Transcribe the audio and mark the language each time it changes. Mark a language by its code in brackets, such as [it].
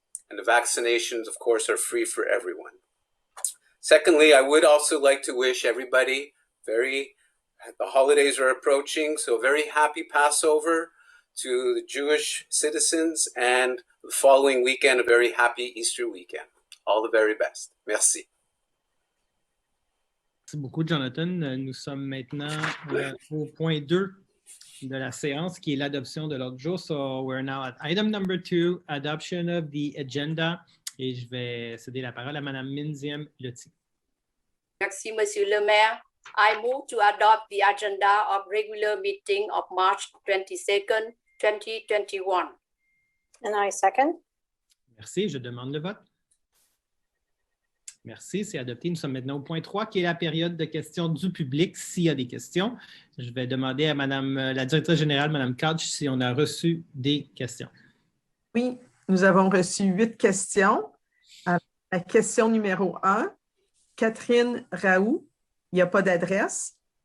[en] And the vaccinations, of course, are free for everyone. Secondly, I would also like to wish everybody the holidays are approaching, so very happy Passover to the Jewish citizens, and the following weekend, a very happy Easter weekend. All the very best. Merci. [fr] Merci beaucoup, Jonathan. Nous sommes maintenant au point 2 de la séance, qui est l'adoption de l'ordre du jour. [en] So we're now at item number 2, adoption of the agenda. [fr] Et je vais céder la parole à Mme Minziem Loti. Merci, Monsieur le maire. [en] I move to adopt the agenda of regular meeting of March 22nd, 2021. And I second. [fr] Merci, je demande le vote. Merci, c'est adopté. Nous sommes maintenant au point 3, qui est la période de questions du public. S'il y a des questions, je vais demander à Madame la directrice générale, Mme Couch, si on a reçu des questions. Oui, nous avons reçu 8 questions. La question numéro 1, Catherine Raoult, il n'y a pas d'adresse.